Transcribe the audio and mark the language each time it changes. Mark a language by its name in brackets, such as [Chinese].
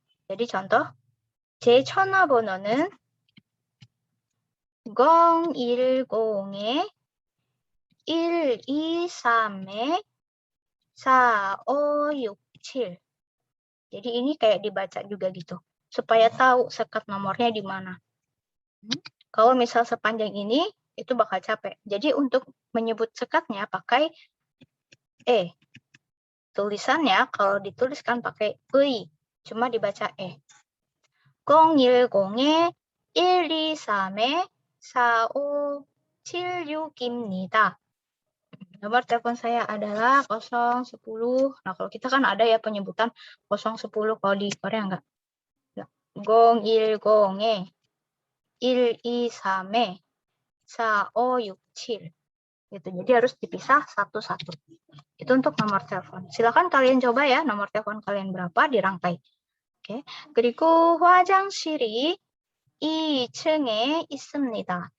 [Indonesian] Jadi contoh, [Korean] 제 전화번호는 010에 123에 4567. [Indonesian] Jadi ini kayak dibaca juga gitu, supaya tahu sekat nomornya di mana. Kalau misal sepanjang ini, itu bakal capek. Jadi untuk menyebut sekatnya pakai E. Tulisannya kalau dituliskan pakai I, cuma dibaca E. [Korean] 010에 123에 4576입니다. [Indonesian] Nomor telepon saya adalah 010. Nah, kalau kita kan ada ya penyebutan 010, kalau di Korea enggak. [Korean] 010에 123에 4567. Gitu. [Indonesian] Jadi harus dipisah satu-satu. Itu untuk nomor telepon. Silakan kalian coba ya nomor telepon kalian berapa dirangkai. Oke. [Korean] 그리고 화장실이 2층에 있습니다.